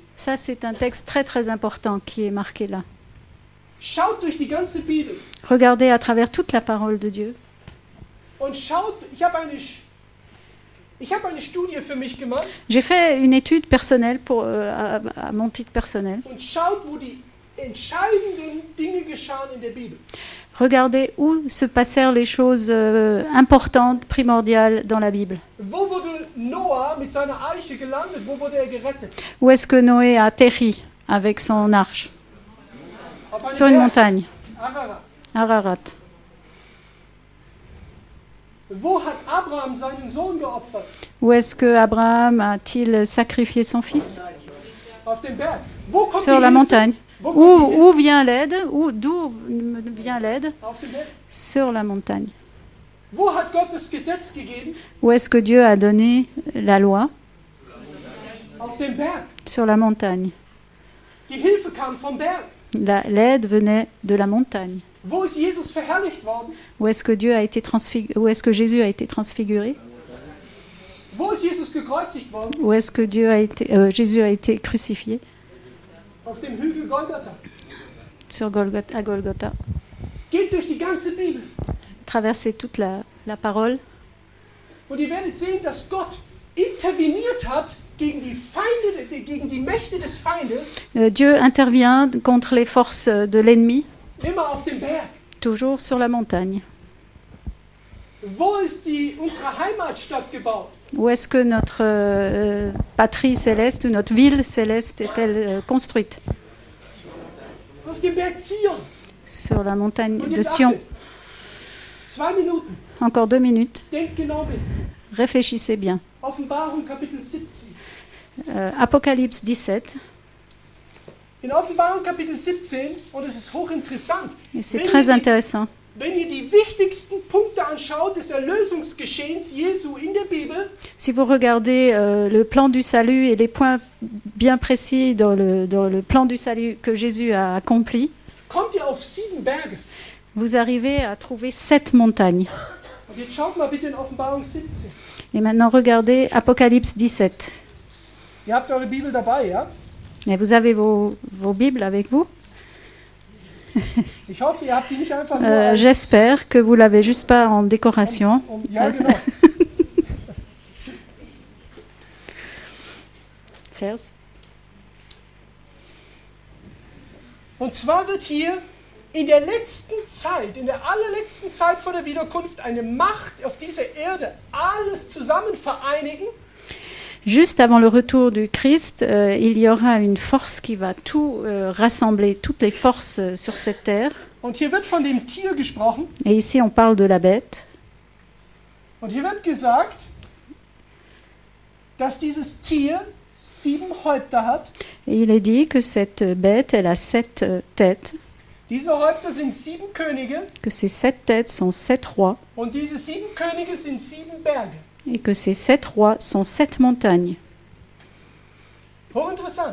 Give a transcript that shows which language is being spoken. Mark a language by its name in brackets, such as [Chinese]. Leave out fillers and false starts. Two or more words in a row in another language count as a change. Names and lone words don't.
[French] Ça, c'est un texte très très important qui est marqué là. [German] Schaut durch die ganze Bibel. [French] Regardez à travers toute la parole de Dieu. [German] Und schaut, ich habe eine Studie für mich gemacht. [French] J'ai fait une étude personnelle à mon titre personnel. [German] Und schaut, wo die entscheidenden Dinge geschahen in der Bibel. [French] Regardez où se passèrent les choses importantes, primordiales dans la Bible. [German] Wo wurde Noah mit seiner Arche gelandet? Wo wurde gerettet? [French] Où est-ce que Noé a atterri avec son arche? Sur une montagne. Ararat. Ararat. [German] Wo hat Abraham seinen Sohn geopfert? [French] Où est-ce que Abraham a-t-il sacrifié son fils? [German] Auf dem Berg. Wo kommt [French] Sur [German] die [French] la [German] Hilfe? [French] montagne. [German] Wo kommt die Hilfe? [French] Où vient l'aide? D'où vient l'aide? [German] Auf dem Berg. [French] Sur la montagne. [German] Wo hat Gott das Gesetz gegeben? [French] Où est-ce que Dieu a donné la loi? [German] Auf dem Berg. [French] Sur la montagne. [German] Die Hilfe kam vom Berg. [French] L'aide venait de la montagne. [German] Wo ist Jesus verherrlicht worden? [French] Où est-ce que où est-ce que Jésus a été transfiguré? [German] Wo ist Jesus gekreuzigt worden? [French] Où est-ce que Jésus a été crucifié? [German] Auf dem Hügel Golgatha. [French] À Golgotha. [German] Geht durch die ganze Bibel. [French] Traversez toute la parole. [German] Und ihr werdet sehen, dass Gott interveniert hat gegen die Feinde, gegen die Mächte des Feindes. [French] Dieu intervient contre les forces de l'ennemi. [German] Immer auf dem Berg. [French] Toujours sur la montagne. [German] Wo ist unsere Heimatstadt gebaut? [French] Où est-ce que notre patrie céleste ou notre ville céleste est-elle construite? [German] Auf dem Berg Zion. [French] Sur la montagne [German] Und [French] de [German] jetzt [French] Sion. [German] achtet. 2 Minuten. [French] Encore 2 minutes. [German] Denkt genau mit. [French] Réfléchissez bien. [German] Offenbarung Kapitel 17. [French] Apocalypse 17. [German] In Offenbarung Kapitel 17, und es ist hochinteressant, [French] Et c'est très intéressant. [German] wenn ihr die wichtigsten Punkte anschaut des Erlösungsgeschehens Jesu in der Bibel, [French] Si vous regardez le plan du salut et les points bien précis dans le plan du salut que Jésus a accompli, [German] kommt ihr auf 7 Berge. [French] vous arrivez à trouver 7 montagnes. [German] Und jetzt schaut mal bitte in Offenbarung 17. [French] Et maintenant, regardez Apocalypse 17. [German] Ihr habt eure Bibel dabei, ja? [French] Et vous avez vos Bibles avec vous? [German] Ich hoffe, ihr habt die nicht einfach nur als... [French] J'espère que vous l'avez juste pas en décoration. [German] Ja, genau. [French] Vers. [German] Und zwar wird hier in der letzten Zeit, in der allerletzten Zeit vor der Wiederkunft, eine Macht auf dieser Erde alles zusammen vereinigen. [French] Juste avant le retour du Christ, il y aura une force qui va tout rassembler, toutes les forces sur cette terre. [German] Und hier wird von dem Tier gesprochen. [French] Et ici, on parle de la bête. [German] Und hier wird gesagt, dass dieses Tier 7 Häupter hat. [French] Et il est dit que cette bête, elle a 7 têtes, [German] Diese Häupter sind 7 Könige. [French] que ces 7 têtes sont 7 rois, [German] Und diese 7 Könige sind 7 Berge. [French] et que ces 7 rois sont 7 montagnes. [German] Hochinteressant.